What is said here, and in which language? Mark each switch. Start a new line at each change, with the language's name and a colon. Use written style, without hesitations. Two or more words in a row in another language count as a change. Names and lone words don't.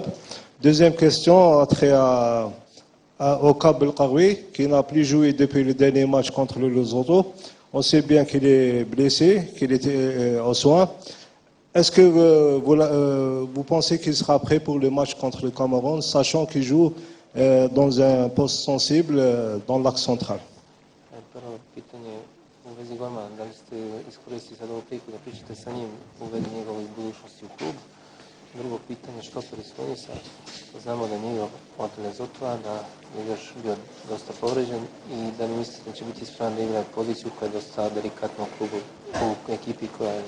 French: Deuxième question a trait au Kab El-Qaroui, qui n'a plus joué depuis le dernier match contre le Lesotho. On sait bien qu'il est blessé, qu'il était aux soins. Est-ce que vous pensez qu'il sera prêt pour le match contre le Cameroun, sachant qu'il joue dans un poste sensible dans l'axe central?
Serbian: Prvo pitanje u vezi golmana, da li ste iskoristili sad ovu priliku da pričate sa njim u vezi njegove budućnosti u klub? Drugo pitanje, što se Ristonisa? Znamo da nije od Lesotova, da je još bio dosta povređen i da mi mislite da će biti spreman da igra poziciju koja je dosta delikatna u klubu, u ekipi koja je...